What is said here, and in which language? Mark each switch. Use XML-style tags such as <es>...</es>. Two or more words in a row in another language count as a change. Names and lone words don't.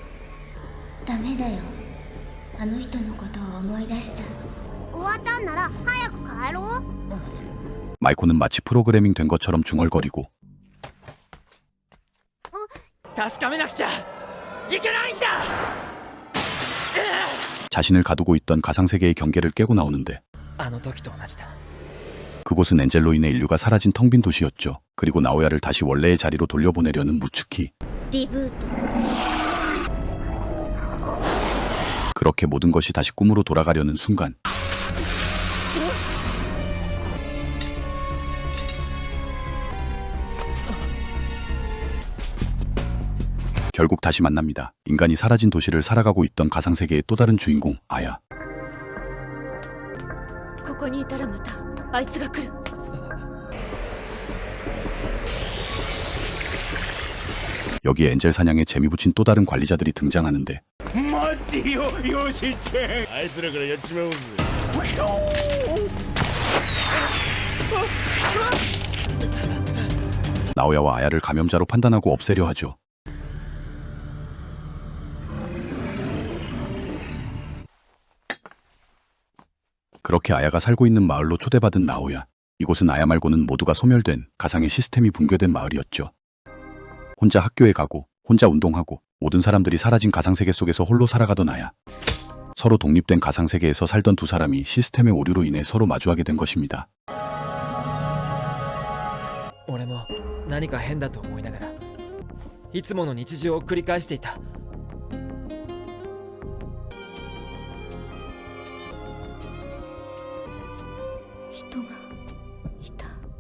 <ja>ダメだよ。から早く帰ろう。</ja> <ko>마이코는 마치 프로그래밍 된 것처럼 중얼거리고</ko> <ja>確かめなくちゃいけないんだ。</ja> <ko>자신을 가두고 있던 가상세계의 경계를 깨고 나오는데</ko> <ja>あの時と同じだ。</ja> <ko>그곳은 엔젤로인의 인류가 사라진 텅 빈 도시였죠. 그리고 나오야를 다시 원래의 자리로 돌려보내려는 무츠키.</ko> <ja>リブート。</ja> <ko>그렇게 모든 것이 다시 꿈으로 돌아가려는 순간 결국 다시 만납니다. 인간이 사라진 도시를 살아가고 있던 가상세계의 또 다른 주인공 아야.</ko> <ja>ここにいたらまたあいつが来る。</ja> <ko>여기에 엔젤 사냥에 재미 붙인 또 다른 관리자들이 등장하는데</ko> <ja>待ってよヨシちゃんあいつらからやっちまおうぜ</ja> <ko>나오야와 아야를 감염자로 판단하고 없애려 하죠. 그렇게 아야가 살고 있는 마을로 초대받은 나오야. 이곳은 아야 말고는 모두가 소멸된 가상의 시스템이 붕괴된 마을이었죠. 혼자 학교에 가고 혼자 운동하고 모든 사람들이 사라진 가상세계 속에서 홀로 살아가던 아야. 서로 독립된 가상세계에서 살던 두 사람이 시스템의 오류로 인해 서로 마주하게 된 것입니다.</ko> <ja>俺も何か変だと思いながらいつもの日常を繰り返していた。人がいた。</ja>